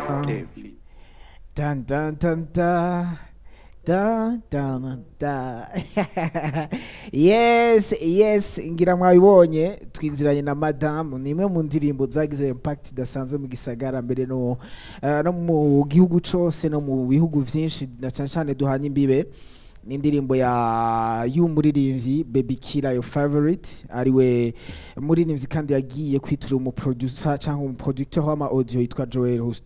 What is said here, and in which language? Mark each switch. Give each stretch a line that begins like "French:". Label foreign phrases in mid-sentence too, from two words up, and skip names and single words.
Rundi: David. Dun dun dun dun. Da da da. Yes, ngira mwabibonye twinjiranye na Madame ni imwe mu ndirimbo zagize impact idasanzwe mu gisagara mbere no mu gihugu cose no mu bihugu vyinshi na cyane duhanye imbibe. Ni indirimbo y'umuririmbyi Baby Killer
English: your favorite
Rundi: ariwe muririmbyi kandi yagiye kwitura umuproducer cyangwa umuproducteur w'ama audio yitwa Joel H.